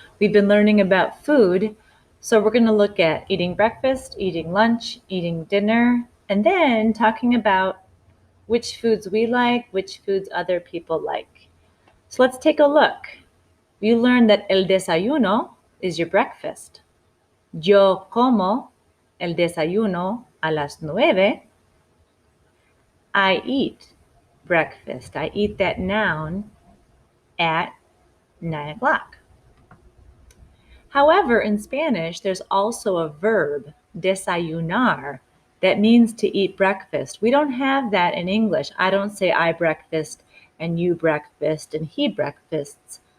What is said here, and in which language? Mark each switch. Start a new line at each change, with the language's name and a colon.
English: We've been learning about food, so we're going to look at eating breakfast, eating lunch, eating dinner, and then talking about which foods we like, which foods other people like. So let's take a look. You learned that el desayuno is your breakfast.
Spanish: Yo como el desayuno a las 9.
English: I eat breakfast. I eat that noun at 9 o'clock. However, in Spanish, there's also a verb, desayunar, that means to eat breakfast. We don't have that in English. I don't say I breakfast and you breakfast and he breakfasts.